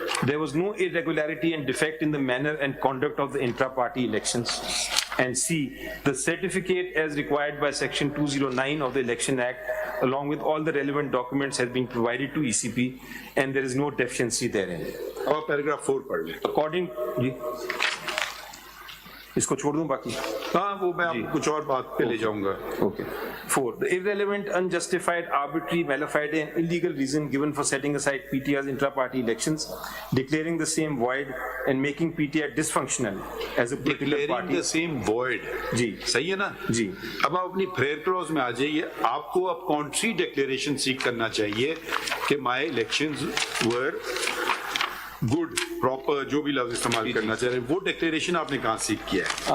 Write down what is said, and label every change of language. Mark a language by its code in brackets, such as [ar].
[en] There was no irregularity and defect in the manner and conduct of the intra-party elections. And C, the certificate as required by section 209 of the Election Act, along with all the relevant documents, has been provided to ECP, and there is no deficiency therein. [ur] اور paragraph 4 پڑھ لیں. According, اس کو چھوڑ دوں باقی. ہاں وہ میں آپ کچھ اور بات پہ لے جاؤں گا. [en] Okay. 4. The irrelevant, unjustified, arbitrary, malafide and illegal reason given for setting aside PTI's intra-party elections, declaring the same void and making PTI dysfunctional as a political party. Declaring the same void. [ur] جی صحیح ہے نا. جی اب آپ اپنی prayer clause میں آ جائیے. آپ کو اب کونٹری ڈیکلیریشن سیک کرنا چاہیے کہ [en] my elections were [ur] good proper, جو بھی لفظ استعمال کرنا چاہ رہے ہیں, وہ ڈیکلیریشن آپ نے کہاں سیکھ کیا ہے.